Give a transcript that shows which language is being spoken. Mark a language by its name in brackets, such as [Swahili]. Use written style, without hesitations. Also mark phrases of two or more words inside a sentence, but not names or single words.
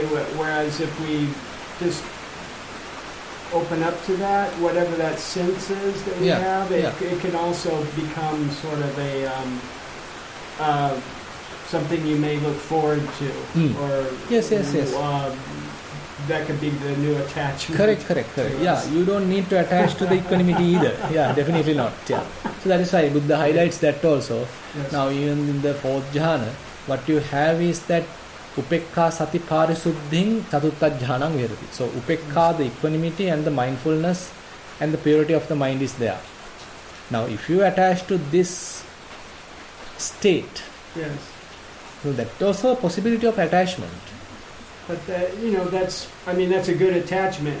[English] Whereas if we just open up to that, whatever that sense is that we have, it can also become sort of a something you may look forward to, or yes. That could be the new attachment. Correct. Yeah, you don't need to attach to the equanimity either. Yeah, definitely not. Yeah. So that is why Buddha highlights that also. Yes. Now even in the fourth jhana, what you have is that [Pali] upekka sati parisuddhing chatutta jhanam virati. [English] So upekka, the equanimity and the mindfulness and the purity of the mind is there. Now if you attach to this state, yes, so that's also a possibility of attachment. But that's a good attachment.